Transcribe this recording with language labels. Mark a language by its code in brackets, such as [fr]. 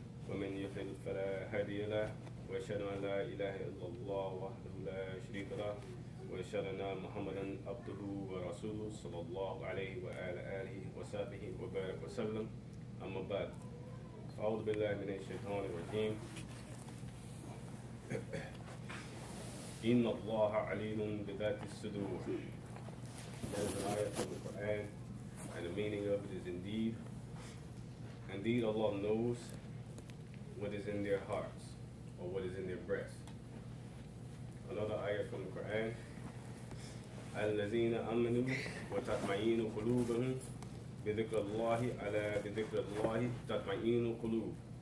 [ar] ومن يضلل فلا هادي له وأشهد أن لا إله إلا الله وحده لا شريك له وأشهد أن محمدا عبده ورسوله صلى الله عليه وعلى آله وصحبه وبارك وسلم أما بعد أعوذ بالله من الشيطان الرجيم إن الله عليم بذات الصدور. [en] That is an ayah from the Quran, and the meaning of it is indeed Allah knows what is in their hearts or what is in their breasts. Another ayah from the Quran, [ar] الذين آمنوا وتطمئن قلوبهم بذكر الله على بذكر الله تطمئن قلوب.